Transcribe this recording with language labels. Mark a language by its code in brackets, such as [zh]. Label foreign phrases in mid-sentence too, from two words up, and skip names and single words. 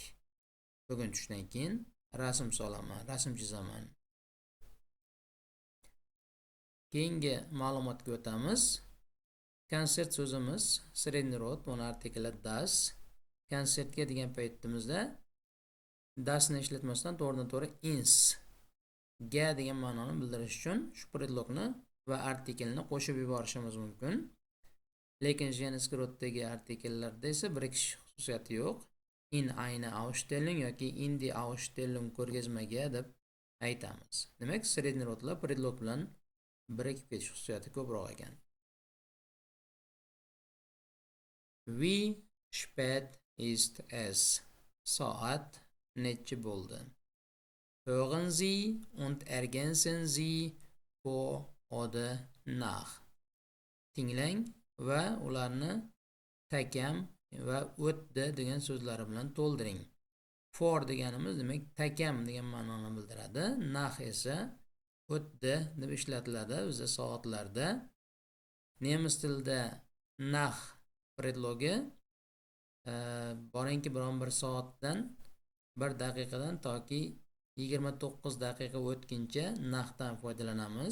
[uz] Bugun tushdan keyin rasm solaman, rasm chizaman. Keyingi ma'lumotga o'tamiz. Konsert so'zimiz sredniy rod, buni artikli das. Konsertga degan paytimizda dasni ishlatmasdan to'g'ridan-to'g'ri ins ga degan ma'noni bildirish uchun shu predlogni va artikelni qo'shib yuborishimiz mumkin. Lekin jenskiy roddagi artikellarda esa birikish xususiyati yo'q. [de] In eine Ausstellung yoki in die Ausstellung [uz] ko'rgazmaga deb aytamiz. Demak, sredniy rodlar predlog bilan birikib ketish xususiyati ko'proq ekan. [de] Wie spät ist es? [uz] Soat nechi bo'ldi? [de] Hören Sie und ergänzen Sie vor oder nach. [uz] Tinglang va ularni takam va o'tdi degan so'zlari bilan to'ldiring. For deganimiz demak takam degan ma'noni bildiradi. Nach esa o'tdi deb ishlatiladi bizda soatlarda. Nemis tilida nach predlogi boringki biron bir soatdan 1 daqiqadan toki 29 daqiqa o'tguncha nachdan foydalanamiz.